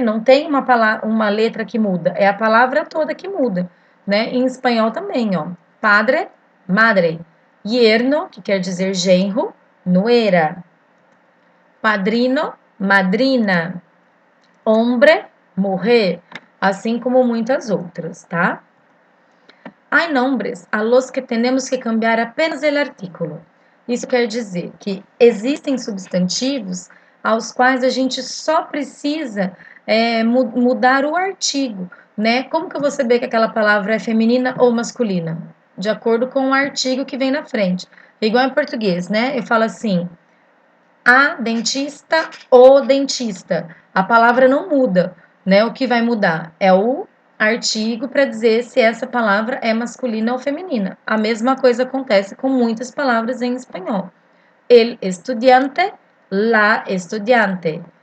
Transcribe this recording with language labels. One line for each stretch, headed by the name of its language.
Portuguese: Não tem uma letra que muda, é a palavra toda que muda, né? Em espanhol também, ó.
Spanish: Padre, madre. Yerno,
Portuguese: que quer dizer genro,
Spanish: nuera. Padrino, madrina. Hombre, mujer,
Portuguese: assim como muitas outras, tá?
Spanish: Há nombres a los que temos que cambiar apenas el artículo.
Portuguese: Isso quer dizer que existem substantivos aos quais a gente só precisa mudar o artigo, né? Como que eu vou saber que aquela palavra é feminina ou masculina? De acordo com o artigo que vem na frente. Igual em português, né? Eu falo assim: a dentista, o dentista. A palavra não muda, né? O que vai mudar é o artigo para dizer se essa palavra é masculina ou feminina. A mesma coisa acontece com muitas palavras em espanhol.
Spanish: El estudiante, la estudiante.